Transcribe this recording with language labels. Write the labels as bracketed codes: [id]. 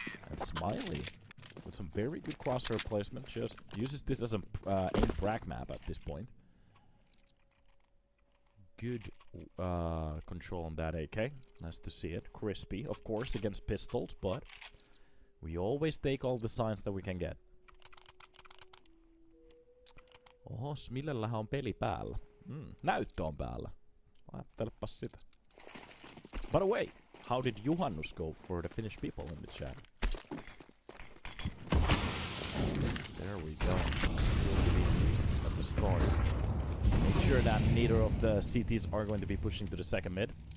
[en] And Smiley, with some very good crosshair placement, just uses this as an aim brag map at this point. Good control on that AK. Nice to see it. Crispy, of course, against pistols, but we always take all the signs that we can get. [fi] Oho, Smilellähän on peli päällä. Näyttö on päällä. Ajattelepas sitä. [en] By the way, how did Juhannus go for the Finnish people in the chat? There we go. Will be used at the start. Make sure that neither of the CTs are going to be pushing to the second mid.